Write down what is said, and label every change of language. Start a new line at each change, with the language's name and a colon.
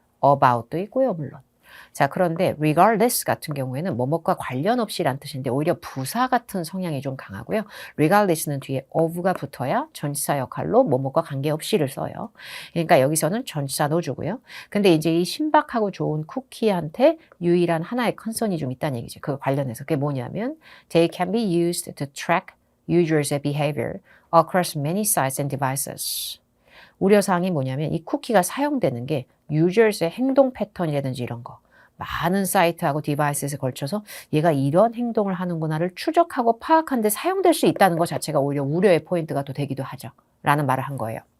Korean: about도 있고요, 물론. 자, 그런데 regardless 같은 경우에는 뭐뭐과 관련 없이란 뜻인데 오히려 부사 같은 성향이 좀 강하고요. regardless는 뒤에 of가 붙어야 전치사 역할로 뭐뭐과 관계없이를 써요. 그러니까 여기서는 전치사 넣어주고요. 근데 이제 이 신박하고 좋은 쿠키한테 유일한 하나의 컨선이 좀 있다는 얘기죠. 그 관련해서. 그게 뭐냐면
English: they can be used to track users' behavior across many sites and devices.
Korean: 우려사항이 뭐냐면 이 쿠키가 사용되는 게 유저스의 행동 패턴이라든지 이런 거 많은 사이트하고 디바이스에 걸쳐서 얘가 이런 행동을 하는구나를 추적하고 파악하는 데 사용될 수 있다는 것 자체가 오히려 우려의 포인트가 또 되기도 하죠. 라는 말을 한 거예요.